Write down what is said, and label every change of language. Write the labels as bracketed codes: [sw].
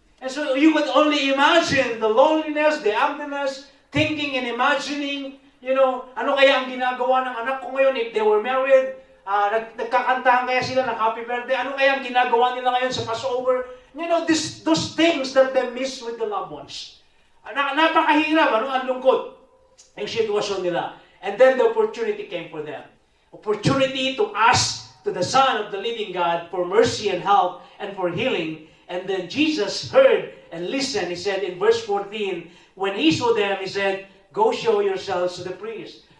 [en] And so you could only imagine the loneliness, the emptiness, thinking and imagining, [tl] ano kaya ang ginagawa ng anak ko ngayon [en] if they were married, [tl] nagkakantahan kaya sila ng [en] happy birthday, [tl] ano kaya ang ginagawa nila ngayon sa Passover? [en] Those things that they miss with the loved ones. [tl] Napakahirap, ang lungkot ang sitwasyon nila. [en] And then the opportunity came for them. Opportunity to ask to the Son of the living God for mercy and help and for healing. And then Jesus heard and listened. He said in verse 14, when he saw them, he said, "Go show yourselves to the priest."